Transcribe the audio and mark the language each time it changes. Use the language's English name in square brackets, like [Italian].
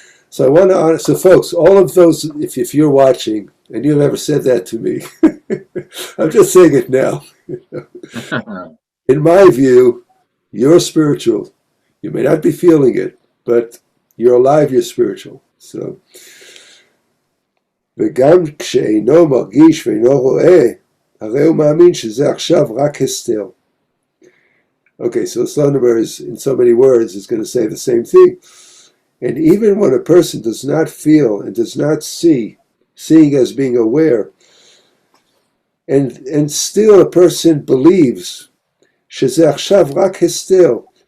[English] So I want to honor, so folks, all of those, if you're watching, and you've ever said that to me, I'm just saying it now. In my view, you're spiritual. You may not be feeling it, but you're alive, you're spiritual. [Hebrew] So, וגם כשאינו מרגיש ואינו רואה, הרי הוא מאמין שזה עכשיו רק הסתר. [English] Okay, so Slonemer is, in so many words, is going to say the same thing. And even when a person does not feel and does not see, seeing as being aware, and still a person believes, [Hebrew] שזה עכשיו רק הסתר.